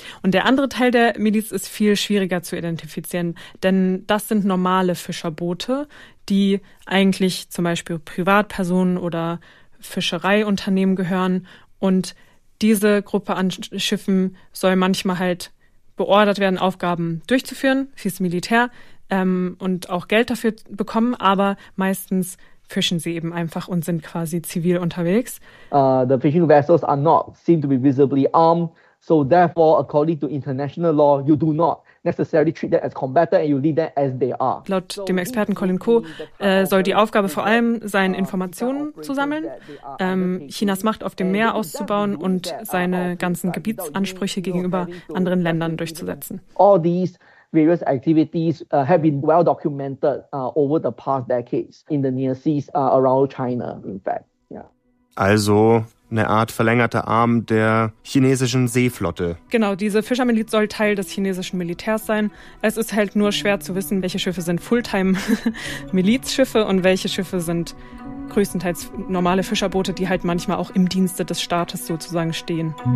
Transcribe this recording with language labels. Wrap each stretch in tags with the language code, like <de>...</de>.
<de>Und der andere Teil der Miliz ist viel schwieriger zu identifizieren, denn das sind normale Fischerboote, die eigentlich zum Beispiel Privatpersonen oder Fischereiunternehmen gehören. Und diese Gruppe an Schiffen soll manchmal halt beordert werden, Aufgaben durchzuführen fürs Militär. Und auch Geld dafür bekommen, aber meistens fischen sie eben einfach und sind quasi zivil unterwegs.</de> <en>The fishing vessels are not seem to be visibly armed, so therefore, according to international law, you do not necessarily treat them as combatant and you leave them as they are.</en> <de>Laut dem Experten Colin Ko soll die Aufgabe vor allem sein, Informationen zu sammeln, Chinas Macht auf dem Meer auszubauen und seine ganzen Gebietsansprüche gegenüber anderen Ländern durchzusetzen.</de> <en>All these various activities have been well documented over the past decades in the near seas around China, in fact. Yeah.</en> <de>Also eine Art verlängerter Arm der chinesischen Seeflotte. Genau, diese Fischermiliz soll Teil des chinesischen Militärs sein. Es ist halt nur schwer zu wissen, welche Schiffe sind Fulltime-Milizschiffe und welche Schiffe sind größtenteils normale Fischerboote, die halt manchmal auch im Dienste des Staates sozusagen stehen.</de>